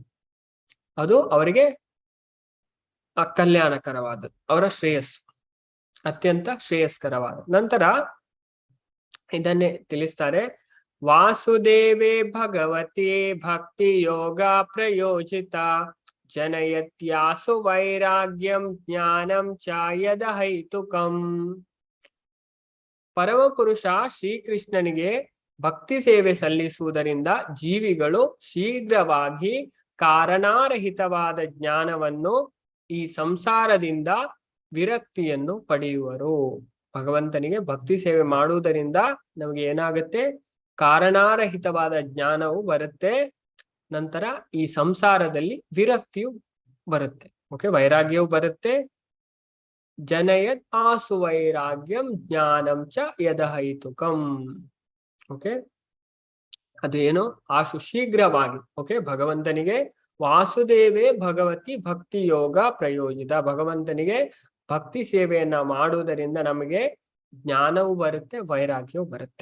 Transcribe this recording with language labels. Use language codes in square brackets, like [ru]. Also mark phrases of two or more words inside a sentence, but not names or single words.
[kn] ಅದು ಅವರಿಗೆ ಕಲ್ಯಾಣಕರವಾದದ್ದು, ಅವರ ಶ್ರೇಯಸ್ಸು, ಅತ್ಯಂತ ಶ್ರೇಯಸ್ಕರವಾದ. ನಂತರ ಇದನ್ನೇ ತಿಳಿಸ್ತಾರೆ. [sa] ವಾಸುದೇವೇ ಭಗವತಿ ಭಕ್ತಿ ಯೋಗ ಪ್ರಯೋಜಿತ ಜನಯತ್ಯಾಸು ವೈರಾಗ್ಯಂ ಜ್ಞಾನಂ ಚ ಯದಹೈತುಕಂ. [kn] ಪರಮಪುರುಷ ಶ್ರೀಕೃಷ್ಣನಿಗೆ ಭಕ್ತಿ ಸೇವೆ ಸಲ್ಲಿಸುವುದರಿಂದ ಜೀವಿಗಳು ಶೀಘ್ರವಾಗಿ ಕಾರಣಾರಹಿತವಾದ ಜ್ಞಾನವನ್ನು, ಈ ಸಂಸಾರದಿಂದ ವಿರಕ್ತಿಯನ್ನು ಪಡೆಯುವರು. ಭಗವಂತನಿಗೆ ಭಕ್ತಿ ಸೇವೆ ಮಾಡುವುದರಿಂದ ನಮಗೆ ಏನಾಗುತ್ತೆ? ಕಾರಣಾರಹಿತವಾದ ಜ್ಞಾನವು ಬರುತ್ತೆ. ನಂತರ ಈ ಸಂಸಾರದಲ್ಲಿ ವಿರಕ್ತಿಯು ಬರುತ್ತೆ. ಓಕೆ, ವೈರಾಗ್ಯವು ಬರುತ್ತೆ. [sa] ಜನಯತ್ ಆಸು ವೈರಾಗ್ಯಂ ಜ್ಞಾನಂ ಚ ಯದಹೈತುಕಂ. [kn] ಓಕೆ, ಅದು ಏನು? ಆಶು ಶೀಘ್ರವಾಗಿ. ಓಕೆ, ಭಗವಂತನಿಗೆ [sa] ವಾಸುದೇವೇ ಭಗವತಿ ಭಕ್ತಿ ಯೋಗ ಪ್ರಯೋಜಿತ. [kn] ಭಗವಂತನಿಗೆ ಭಕ್ತಿ ಸೇವೆಯನ್ನ ಮಾಡುವುದರಿಂದ ನಮಗೆ ಜ್ಞಾನವೂ ಬರುತ್ತೆ, ವೈರಾಗ್ಯವೂ ಬರುತ್ತೆ.